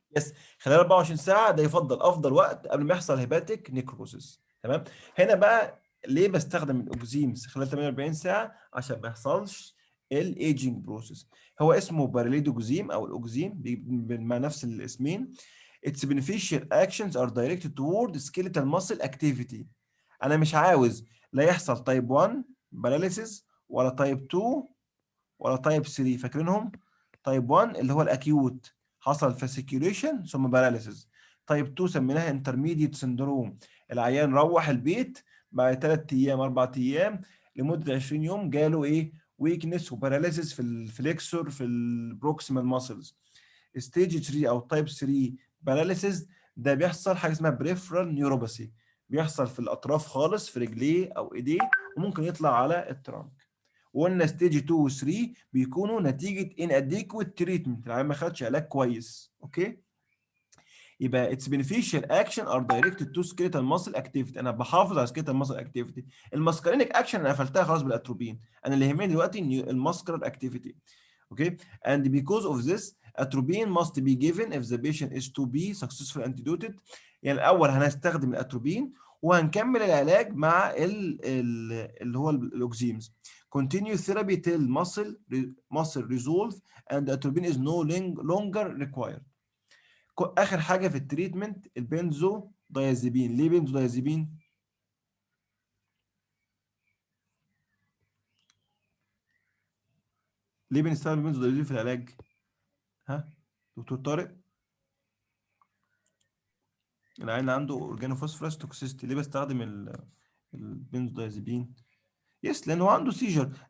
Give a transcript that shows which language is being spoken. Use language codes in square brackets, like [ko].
[ar] يس، خلال 24 ساعه ده يفضل افضل وقت قبل ما يحصل هيباتيك نيكروسيس. تمام. هنا بقى ليه بستخدم الاوكزيمز خلال 48 ساعه؟ عشان ما يحصلش الايجنج بروسيس. هو اسمه باراليدوكزيم او الاوكزيم مع نفس الاسمين. [en] Its beneficial actions are directed toward skeletal muscle activity. [ar] انا مش عاوز لا يحصل تايب 1 باراليسيس ولا تايب 2 ولا تايب 3، فاكرينهم؟ تايب 1 اللي هو الاكيوت، حصل فاسيكيوليشن ثم باراليسيس. تايب 2 سميناها انترميديت سندروم، العيان روح البيت بعد 3 ايام 4 ايام لمده 20 يوم جاله ايه؟ ويكنس وباراليسيس في الفليكسور في البروكسيمال ماسلز. ستيج 3 او تايب 3 باراليسيس، ده بيحصل حاجه اسمها بريفرال نيوروباثي، بيحصل في الاطراف خالص في رجليه او ايديه، وممكن يطلع على الترانك. وقلنا ستيج 2 و 3 بيكونوا نتيجه [en] inadequate treatment، [ar] العيان ما خدش علاج كويس. اوكي، يبقى [en] its beneficial action are directed to skeletal muscle activity. [ar] انا بحافظ على [en] skeletal muscle activity. [ar] الماسكارينيك اكشن انا قفلتها خلاص بالاتروبين، انا اللي يهمني دلوقتي الماسكرال اكتيفيتي. اوكي، [en] and because of this atropine must be given if the patient is to be successful antidoted. [ar] يعني الاول هنستخدم الاتروبين وهنكمل العلاج مع اللي هو الاوكزيمز. [en] continue therapy till muscle resolve and atropine is no longer required. [ar] اخر حاجه في التريتمنت البنزو دايازيبين. ليه بنزو دايازيبين؟ ليه بنستخدم البنزو دايازيبين في العلاج؟ ها دكتور طارق؟ العيان اللي عنده اورجانوفوسفورس توكسيستي ليه بستخدم البنزو دايازيبين؟ يس، لانه عنده سيجر.